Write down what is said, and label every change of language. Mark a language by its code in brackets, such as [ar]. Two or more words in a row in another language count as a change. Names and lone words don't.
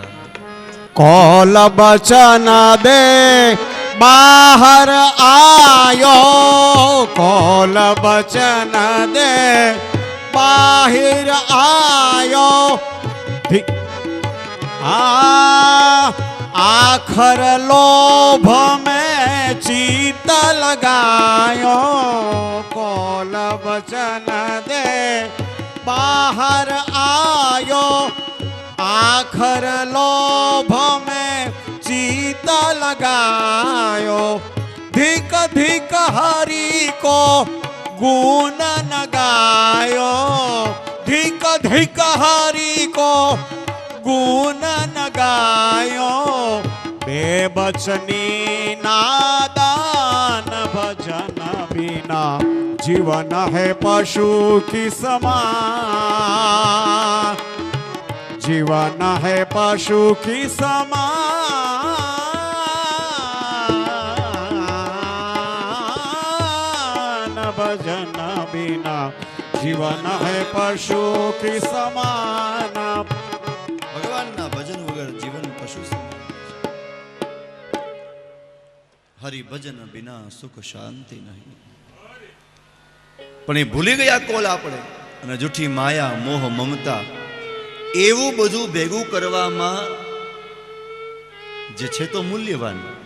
[hi] कोल बचन दे बहार आयो, कोल बचन दे बाहिर आयो. आखर लोभ में चीत लगायो, कोल बचन दे बाहर आयो. आखर लोभ में चीत लगायो. धिक धिक हरि को गुण न गायो, धिक धिक हरि को गुण न गायो. बेबचनी नादान भजन बिना जीवन है पशु की समान, जीवन है पशु की समान. भजन बिना जीवन है पशु की समान. [gu] ભગવાનના ભજન વગર જીવન પશુ સમાન. [hi] हरिभजन बिना सुख शांति नहीं. [gu] પણ એ ભૂલી ગયા કોલ આપણે, અને જૂઠી માયા મોહ મમતા એવું બધું ભેગું કરવામાં જે છે તો મૂલ્યવાન.